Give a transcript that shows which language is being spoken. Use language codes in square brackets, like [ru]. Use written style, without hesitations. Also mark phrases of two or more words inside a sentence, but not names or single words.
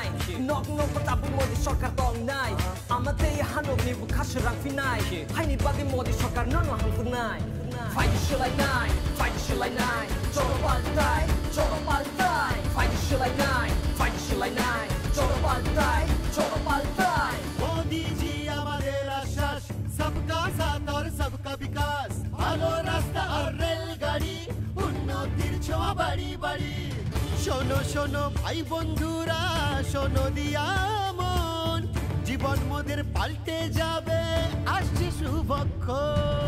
[trp] Nok ko tabu modi sarkar tong nai. Amate hanok ni bukha shrang finai. Hai ni bagi modi sarkar nono hangfur nai. Fight shilai nai, fight shilai nai. [bn] চলো পাল্টাই, চলো পাল্টাই. [trp] Fight shilai nai, fight shilai nai. [bn] চলো পাল্টাই, চলো পাল্টাই. মোদিজি আমাদের আশ্বাস, [hi] सबका साथ [bn] আর [hi] सबका विकास। [bn] ভালো রাস্তা আর রেলগাড়ি, উন্নতির ছোঁয়া বাড়ি বাড়ি। শোনো শোনো ভাই বন্ধুরা, শোনো দিয়া মন। জীবন মোদের পাল্টে যাবে, আসছে শুভক্ষণ।